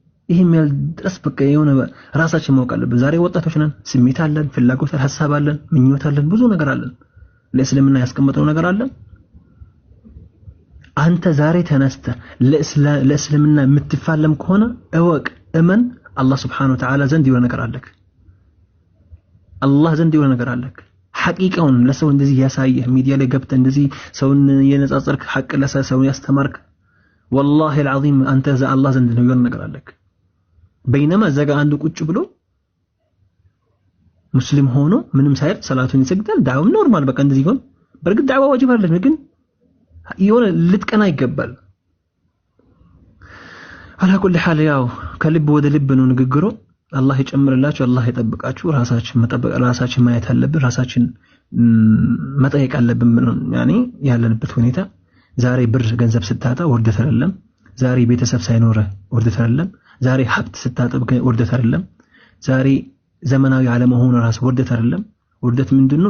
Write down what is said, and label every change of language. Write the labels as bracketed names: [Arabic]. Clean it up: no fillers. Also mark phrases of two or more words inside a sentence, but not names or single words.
[Amharic] ይሄም ያል ድረስ በቃ የሆነ ራሳችን ማወቅ አለብን። ዛሬ ወጣቶች ነን፣ ስሜት አለን፣ ፍላጎት፣ ሐሳብ አለን፣ ምኞት አለን፣ ብዙ ነገር አለን። ለእስልምና ያስቀመጠው ነገር አለ። አንተ ዛሬ ተነስተ ለእስልምና የምትፋለም ከሆነ እወቅ፣ እመን፣ አላህ [Arabic] سبحانه و تعالى [Amharic] ዘንድ የሆነ ነገር አለክ። አላህ ዘንድ የሆነ ነገር አለክ። ሐቂቃውን ለሰው እንደዚህ ያሳየህ ሚዲያ ላይ ገብተህ እንደዚህ ሰውን የነጻጸርክ ሐቅ ለሰው ያስተማርክ [Arabic] والله العظيم [Amharic] አንተ አላህ ዘንድ ነው የሆነ ነገር አለክ። በይነማ ዘጋ አንዱ ቁጭ ብሎ ሙስሊም ሆኖ ምንም ሳይል ሰላቱን ይሰግዳል። ዳዕዋው ኖርማል በቃ እንደዚህ ይሆን። በርግጥ ዳዕዋ ዋጅብ አይደለም፣ ግን የሆነ ልትቀና ይገባል። [Arabic] على كل حال [Amharic] ያው ከልብ ወደ ልብ ነው ንግግሩ። አላህ ይጨምርላችሁ፣ አላህ ይጠብቃችሁ። ራሳችን መጠበቅ ራሳችን ማየት አለብን። ራሳችን መጠየቅ አለብን። ያኔ ያለንበት ሁኔታ ዛሬ ብር ገንዘብ ስታጣ ወርደት አይደለም። ዛሬ ቤተሰብ ሳይኖር ወርደት አይደለም። ዛሬ ሀብት ስታጠብ ወርደት አይደለም። ዛሬ ዘመናዊ ዓለም ሆኖ ራስ ወርደት አይደለም። ወርደት ምንድነው?